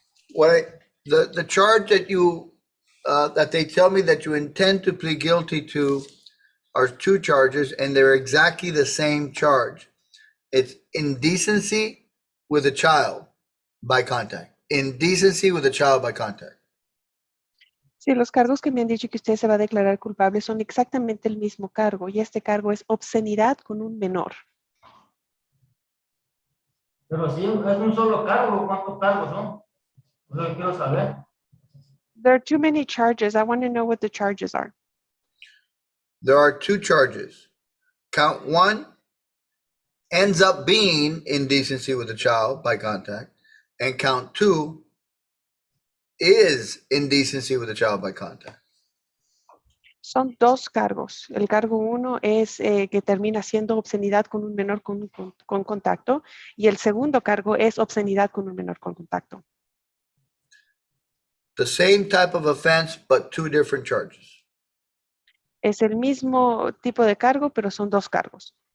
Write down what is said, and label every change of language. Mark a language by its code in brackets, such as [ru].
[en] The charge that you that they tell me that you intend to plead guilty to are 2 charges, and they're exactly the same charge. It's indecency with a child by contact. Indecency with a child by contact. [es] Sí, los cargos que me han dicho que usted se va a declarar culpable son exactamente el mismo cargo, y este cargo es obscenidad con un menor. Pero sí, es un solo cargo. ¿Cuántos cargos son? Es lo que quiero saber. [en] There are too many charges. I want to know what the charges are. There are 2 charges. Count 1 ends up being indecency with a child by contact, and count 2 is indecency with a child by contact. [es] Son dos cargos. El cargo 1 es que termina siendo obscenidad con un menor con contacto y el segundo cargo es obscenidad con un menor con contacto. [en] The same type of offense, but two different charges. [es] Es el mismo tipo de cargo, pero son dos cargos.